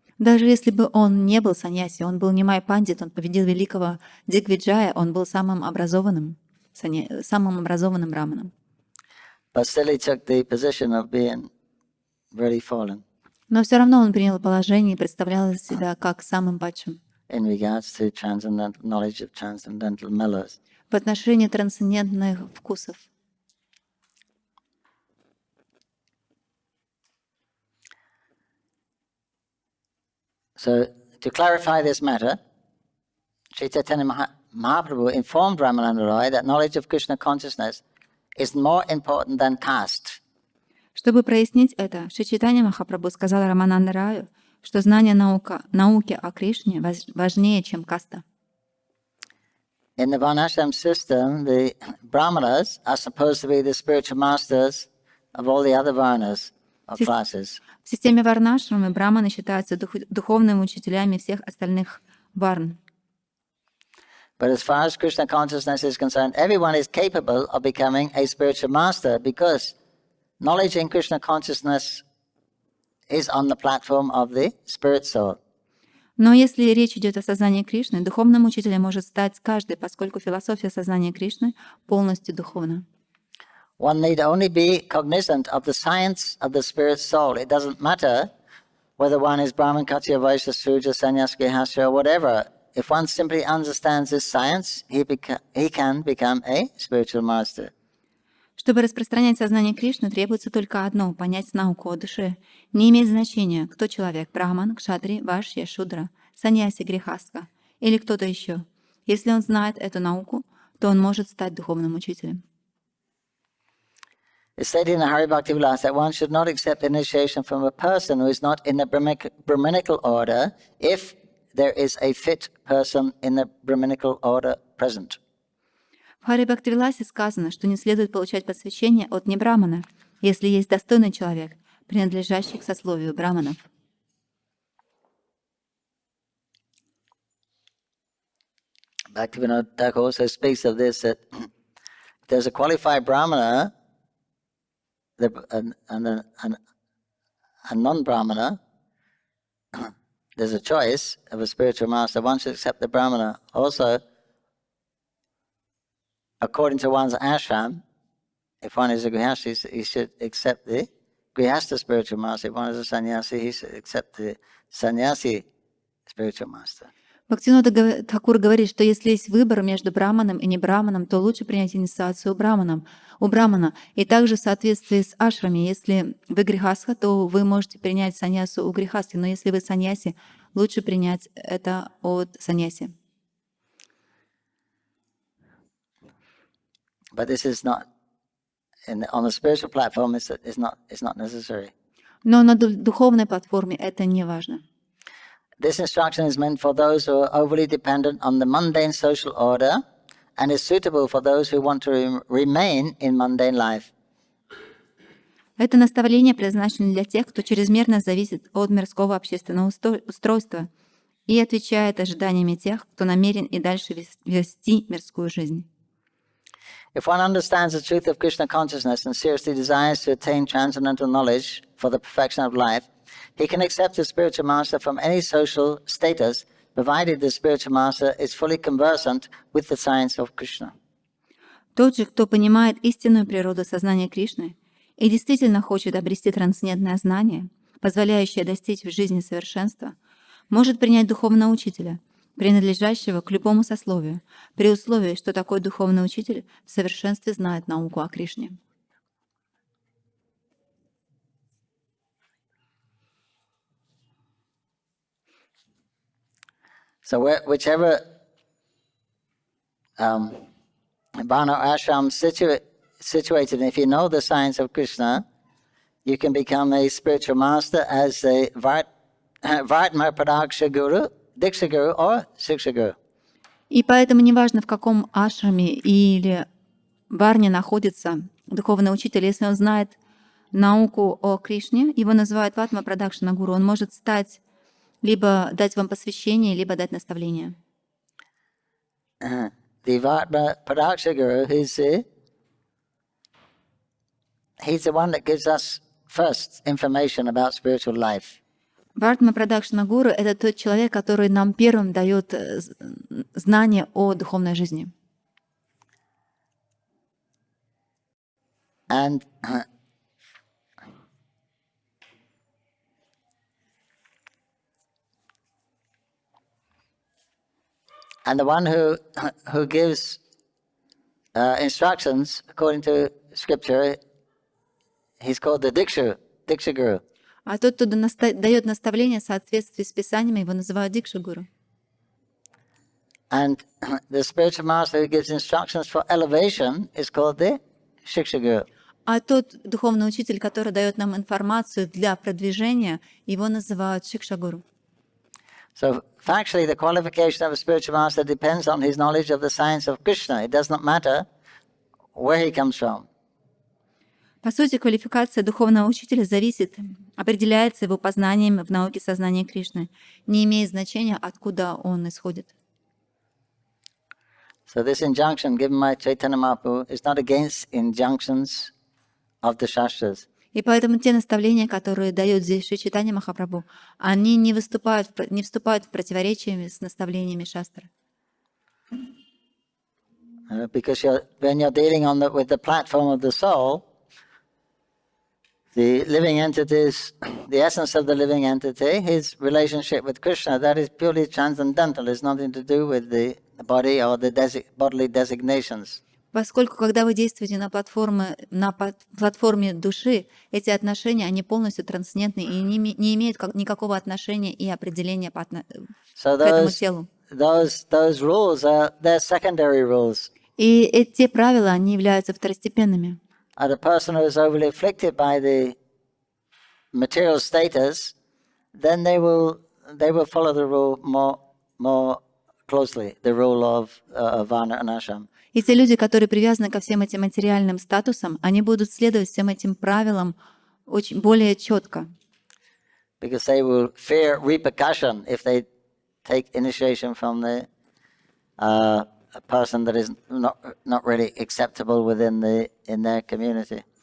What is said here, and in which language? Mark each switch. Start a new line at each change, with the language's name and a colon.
Russian: Даже если бы он не был саньяси, он был нимай пандит, он победил великого Дигвиджая, он был самым образованным браманом.
English: But still he took the position of being very fallen
Russian: Но все равно он принял положение и представлял себя как самым падшим
English: in regards to transcendental knowledge of transcendental mellows.
Russian: в отношении трансцендентных вкусов.
English: So, to clarify this matter, Śrī Caitanya-Mahaprabhu informed Ramananda Roy that knowledge of Krishna consciousness is more important than caste.
Russian: Чтобы прояснить это, Шри Чайтанья Махапрабху сказал Рамананда Раю, что знание науки о Кришне важнее, чем каста.
English: In the Varnashram system, the Brahmanas are supposed to be the spiritual masters of all the other Varnas or classes.
Russian: В системе варнашрамы браманы считаются духовными учителями всех остальных варн.
English: But as far as Krishna consciousness is concerned, everyone is capable of becoming a spiritual master because knowledge in Krishna consciousness is on the platform of the spirit soul.
Russian: Но если речь идет о сознании Кришны, духовным учителем может стать каждый, поскольку философия сознания Кришны полностью духовна.
English: One need only be cognizant of the science of the spirit soul. It doesn't matter whether one is Brahman, Kshatriya, Vaishya, Sudra, Sannyas, Grihastha, or whatever. If one simply understands this science, he can become a spiritual master.
Russian: Чтобы распространять сознание Кришны, требуется только одно — понять науку о душе. Не имеет значения, кто человек — брахман, кшатри, вайшья, шудра, саньяси, грехастха или кто-то еще. Если он знает эту науку, то он может стать духовным учителем.
English: It's stated in the Hari Bhakti Vilas that one should not accept initiation from a person who is not in the Brahminical order if there is a fit person in the Brahminical order present.
Russian: В Хари Бхактивиласе сказано, что не следует получать посвящение от небрамана, если есть достойный человек, принадлежащий к сословию браманов.
English: Bhaktivinoda Thakur also speaks of this, that there's a qualified brahmana and a non-brahmana. There's a choice of a spiritual master. One should accept the brahmana. Also, according to one's ashram, if one is a grihastha, he should accept the grihastha spiritual master. If one is a sannyasi, he should accept the sannyasi spiritual master.
Russian: Бхактивинода Тхакур говорит, что если есть выбор между браманом и небраманом, то лучше принять инициацию у брамана. И также в соответствии с ашрами, если вы грихастха, то вы можете принять саньясу у грихастхи, но если вы саньяси, лучше принять это от саньяси.
English: But this is not on the spiritual platform. It's not necessary.
Russian: Но на духовной платформе это не важно.
English: This instruction is meant for those who are overly dependent on the mundane social order and is suitable for those who want to remain in mundane life.
Russian: Это наставление предназначено для тех, кто чрезмерно зависит от мирского общественного устройства и отвечает ожиданиями тех, кто намерен и дальше вести мирскую жизнь.
English: If one understands the truth of Krishna consciousness and seriously desires to attain transcendental knowledge for the perfection of life, he can accept a spiritual master from any social status, provided the spiritual master is fully conversant with the science of Krishna.
Russian: Тот же, кто понимает истинную природу сознания Кришны и действительно хочет обрести трансцендентное знание, позволяющее достичь в жизни совершенства, может принять духовного учителя, принадлежащего к любому сословию, при условии, что такой духовный учитель в совершенстве знает науку о Кришне.
English: So whichever Varna or ashram situated, if you know the science of Krishna, you can become a spiritual master as a Vartma Pradaksha Guru, Diksha Guru or Siksha Guru.
Russian: И поэтому неважно, в каком ашраме или варне находится духовный учитель, если он знает науку о Кришне, его называют Ватма Прадакшана Гуру, он может стать либо дать вам посвящение, либо дать наставление.
English: The Vatma Pradakshana Guru, he's the one that gives us first information about spiritual life.
Russian: Вартма Прадакшна Гуру — это тот человек, который нам первым дает знание о духовной жизни.
English: And the one who gives instructions according to scripture, he's called the Diksha Guru.
Russian: А тот, кто дает наставления в соответствии с Писаниями, его называют Дикша Гуру.
English: And the spiritual master who gives instructions for elevation is called the Shiksha Guru.
Russian: А тот духовный учитель, который дает нам информацию для продвижения, его называют Шикша Гуру.
English: So factually, the qualification of a spiritual master depends on his knowledge of the science of Krishna. It does not matter where he comes from.
Russian: По сути, квалификация духовного учителя определяется его познанием в науке сознания Кришны, не имеет значения, откуда он исходит.
English: So this injunction given by Chaitanya Mahaprabhu is not against injunctions of the Shastras.
Russian: И поэтому те наставления, которые дает здесь Шри Чайтанья Махапрабху, они не вступают в противоречие с наставлениями шастры.
English: Because when you're dealing with the platform of the soul, the living entities, the essence of the living entity, his relationship with Krishna, that is purely transcendental. It's nothing to do with the body or the bodily designations.
Russian: Поскольку, когда вы действуете на платформе души, эти отношения, они полностью трансцендентны и не имеют никакого отношения и определения к этому телу.
English: Those rules they're secondary rules.
Russian: И эти правила, они являются второстепенными.
English: And a person who is overly afflicted by the material status, then they will follow the rule more closely, the rule of varna and ashram.
Russian: И те люди, которые привязаны ко всем этим материальным статусам, они будут следовать всем этим правилам очень более четко.
English: Because they will fear repercussion if they take initiation from a person that is not really acceptable in their community.